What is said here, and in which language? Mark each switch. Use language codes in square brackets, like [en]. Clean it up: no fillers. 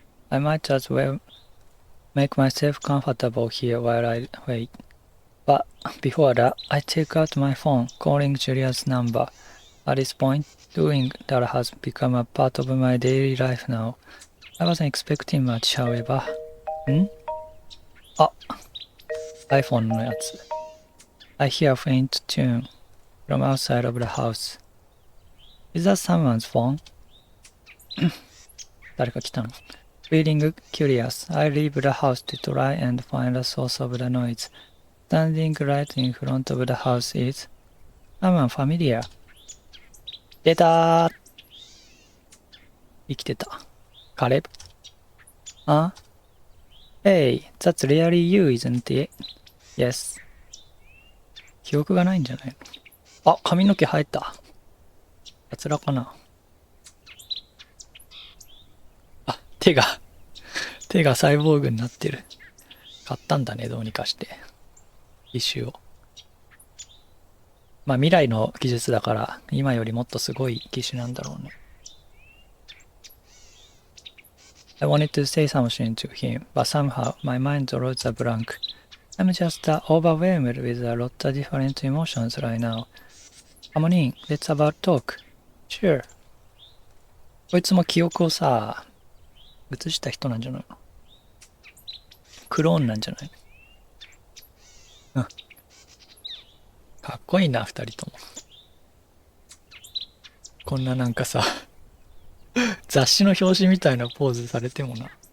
[en] I might as well make myself comfortable here while I wait. But before that, I take out my phone, calling Julia's number. At this point, doing that has become a part of my daily life now. I wasn't expecting much, however. [ja] あ、iPhone のやつ。 [en] I hear a faint tune from outside of the house. Is that someone's phone? [ja] 誰か来たの [en] Feeling curious, I leave the house to try and find the source of the noise. Standing right in front of the house is someone familiar. [ja] 出たー生きてた。Caleb? Huh? [en] Hey, that's really you, isn't it? Yes. [ja] 記憶がないんじゃないのあ、髪の毛生えた。やつらかなあ、手がサイボーグになってる。買ったんだね、どうにかして。機種を。まあ未来の技術だから今よりもっとすごい機種なんだろうね。 [en] I wanted to say something to him, but somehow my mind draws a blank. I'm just overwhelmed with a lot of different emotions right now. Come on in, let's about talk. Sure. [ja] こいつも記憶をさ、移した人なんじゃないのクローンなんじゃないのかっこいいな、二人とも。こんななんかさ、雑誌の表紙みたいなポーズされてもな。